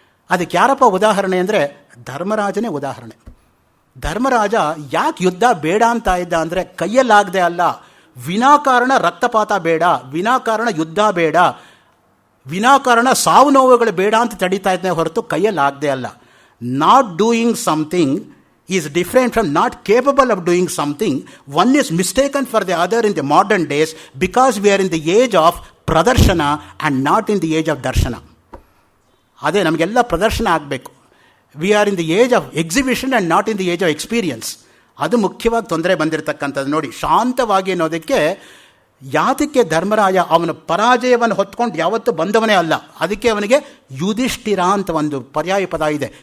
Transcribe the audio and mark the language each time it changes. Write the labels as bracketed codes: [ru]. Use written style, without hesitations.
[kn] ಅದಕ್ಕೆ ಯಾರಪ್ಪ ಉದಾಹರಣೆ ಅಂದರೆ ಧರ್ಮರಾಜನೇ ಉದಾಹರಣೆ. ಧರ್ಮರಾಜ ಯಾಕೆ ಯುದ್ಧ ಬೇಡ ಅಂತ ಇದ್ದ ಅಂದರೆ, ಕೈಯಲ್ಲಾಗದೆ ಅಲ್ಲ, ವಿನಾಕಾರಣ ರಕ್ತಪಾತ ಬೇಡ, ವಿನಾಕಾರಣ ಯುದ್ಧ ಬೇಡ, ವಿನಾಕಾರಣ ಸಾವು ನೋವುಗಳು ಬೇಡ ಅಂತ ತಡೀತಾ ಇದ್ದೇ ಹೊರತು ಕೈಯಲ್ಲಾಗದೆ ಅಲ್ಲ. [en] Not doing something is different from not capable of doing something. One is mistaken for the other in the modern days because we are in the age of pradarshana and not in the age of darshana. [kn] ಅದೇ ನಮಗೆಲ್ಲ ಪ್ರದರ್ಶನ ಆಗಬೇಕು. [en] We are in the age of exhibition and not in the age of experience. [kn] ಅದು ಮುಖ್ಯವಾಗಿ ತೊಂದರೆ ಬಂದಿರತಕ್ಕಂಥದ್ದು. ನೋಡಿ, ಶಾಂತವಾಗಿ ಅನ್ನೋದಕ್ಕೆ ಯಾತಕ್ಕೆ ಧರ್ಮರಾಯ ಅವನ ಪರಾಜಯವನ್ನು ಹೊತ್ಕೊಂಡು ಯಾವತ್ತೂ ಬಂದವನೇ ಅಲ್ಲ. ಅದಕ್ಕೆ ಅವನಿಗೆ ಯುಧಿಷ್ಠಿರ ಅಂತ ಒಂದು ಪರ್ಯಾಯ ಪದ ಇದೆ.